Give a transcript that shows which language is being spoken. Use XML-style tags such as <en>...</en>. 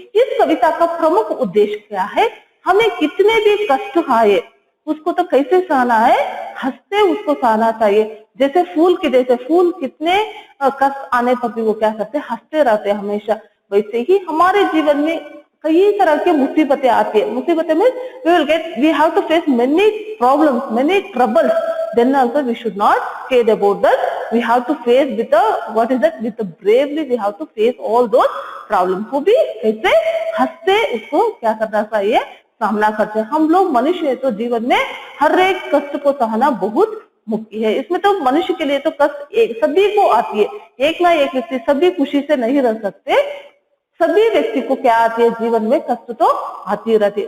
<hi>इस कविता का प्रमुख उद्देश्य क्या है? हमें कितने भी कष्ट आए उसको तो कैसे सहना है? हंसते उसको सहना चाहिए। जैसे फूल कितने कष्ट आने पर भी वो क्या करते हैं? हंसते रहते हैं हमेशा। वैसे ही हमारे जीवन में कई तरह की मुसीबतें आती है। मुसीबतें में</hi> <en>we have to face many problems, many troubles. Then also we should not scared about that. We have to face with the bravely. We have to face all those problems.</en> <hi>वो भी कैसे? हंसते उसको क्या करना चाहिए? सामना करते हैं। हम लोग मनुष्य है तो जीवन में हर एक कष्ट को सहना बहुत मुख्य है। इसमें तो मनुष्य के लिए तो कष्ट सभी को आती है। एक ना एक व्यक्ति सभी खुशी से नहीं रह सकते। सभी व्यक्ति को क्या आती है? जीवन में कष्ट तो आती रहती है।</hi>